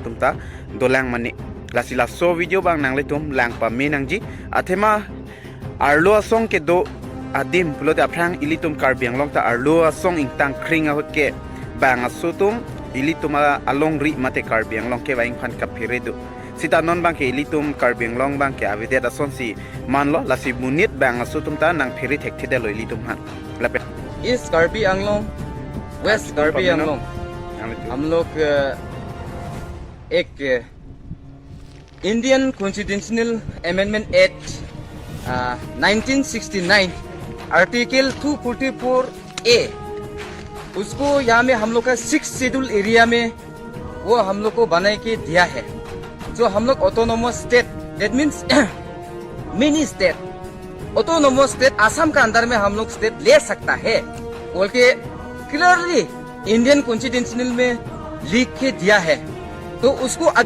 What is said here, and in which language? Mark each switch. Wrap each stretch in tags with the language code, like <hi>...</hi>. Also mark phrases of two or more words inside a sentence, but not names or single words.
<mjw>tum ta dolang mani lasila so video bang nanglitum lang pa me nangji athema arlo song ke do adim pulo da prang ilitum karbiang long ta arlo song ingtang kringa hot ke bang asutum ilitum along ri mate karbiang long ke waing phan kapiredu sita non bang ke ilitum karbiang long bang ke avide da son si manlo lasi munit bang asutum ta nang phiri thek thide lo ilitum han lape East Karbi Anglong, West Karbi Anglong.</mjw> <hi>हम लोग एक</hi> <en>Indian constitutional amendment act</en> <hi>1969 आर्टिकल 244A उसको यहाँ में हम लोग का 6</hi> <en>schedule area</en> <hi>में वो हम लोग को बना के दिया है जो हम लोग</hi> <en>autonomous state that means mini state autonomous state</en> <hi>आसाम का अंदर में हम लोग स्टेट ले सकता है बोल के</hi> <en>clearly Indian constitutional</en> <hi>में लिख के दिया है तो उसको</hi>